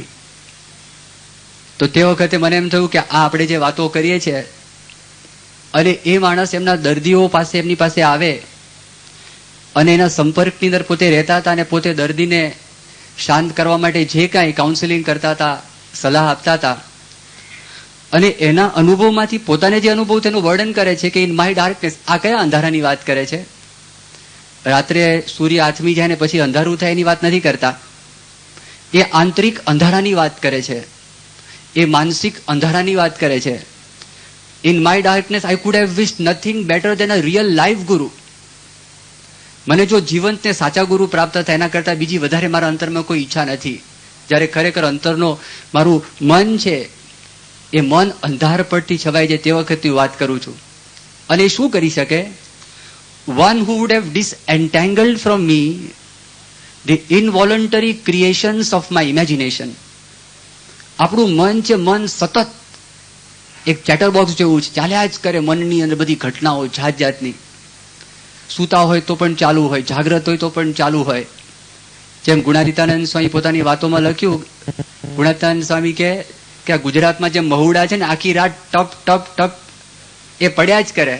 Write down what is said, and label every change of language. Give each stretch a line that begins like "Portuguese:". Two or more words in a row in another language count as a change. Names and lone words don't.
Gujarati: તો તે વખતે મને એમ થયું કે આ આપણે જે વાતો કરીએ છીએ અને એ માણસ એમના દર્દીઓ પાસે, એમની પાસે આવે અને એના સંપર્કની અંદર પોતે રહેતા હતા અને પોતે દર્દીને શાંત કરવા માટે જે કાંઈ કાઉન્સેલિંગ કરતા હતા, સલાહ આપતા હતા અને એના અનુભવમાંથી પોતાને જે અનુભવ તેનું વર્ણન કરે છે કે
English: in my darkness.
Gujarati: આ કયા અંધારાની વાત કરે છે? રાત્રે સૂર્ય આથમી જાય ને પછી અંધારું થાય એની વાત નથી કરતા. એ આંતરિક અંધારાની વાત કરે છે, એ માનસિક અંધારાની વાત કરે છે.
English: In my darkness, I could have wished nothing better than a real live guru.
Gujarati: મને જો જીવંત ને સાચા ગુરુ પ્રાપ્ત થાય એના કરતા બીજી વધારે મારા અંતરમાં કોઈ ઈચ્છા નથી. જ્યારે ખરેખર અંતરનો મારું મન છે એ મન અંધારપટથી છવાઈ જાય તે વખતની વાત કરું છું. અને એ શું કરી શકે?
English: One who would have disentangled from me the involuntary creations of my imagination.
Gujarati: આપણું મન છે, મન સતત એક
English: chatter box
Gujarati: જેવું છે, ચાલ્યા જ કરે મનની અંદર બધી ઘટનાઓ જાત જાતની. સૂતા હોય તો પણ ચાલુ હોય, જાગ્રત હોય તો પણ ચાલુ હોય. જેમ ગુણાતીતાનંદ સ્વામી પોતાની વાતોમાં લખ્યું, ગુણાતીતાનંદ સ્વામી કે આ ગુજરાતમાં જે મહુડા છે ને આખી રાત ટપ ટપ ટપ એ પડ્યા જ કરે.